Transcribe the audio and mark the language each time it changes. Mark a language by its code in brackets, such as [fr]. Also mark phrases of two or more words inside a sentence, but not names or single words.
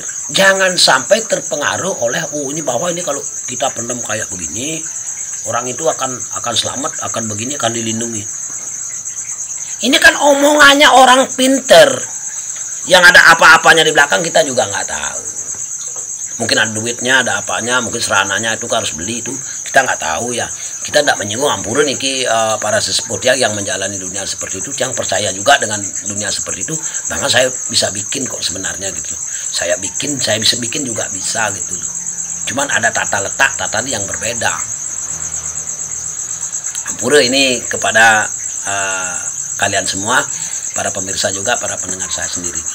[id] Jangan sampai terpengaruh oleh ini bahwa ini kalau kita pendem kayak begini, orang itu akan selamat, akan begini, akan dilindungi. Ini kan omongannya orang pinter. Yang ada apa-apanya di belakang kita juga nggak tahu. Mungkin ada duitnya, ada apanya, mungkin serananya itu harus beli itu. Kita nggak tahu ya. Kita tidak menyinggung [ban] ampun niki [id] para sesepuh yang menjalani dunia seperti itu, yang percaya juga dengan dunia seperti itu. Bahkan saya bisa bikin kok sebenarnya gitu. Saya bisa bikin juga bisa gitu loh. Cuman ada tata yang berbeda. Ampura ini kepada kalian semua, para pemirsa juga, para pendengar saya sendiri gitu.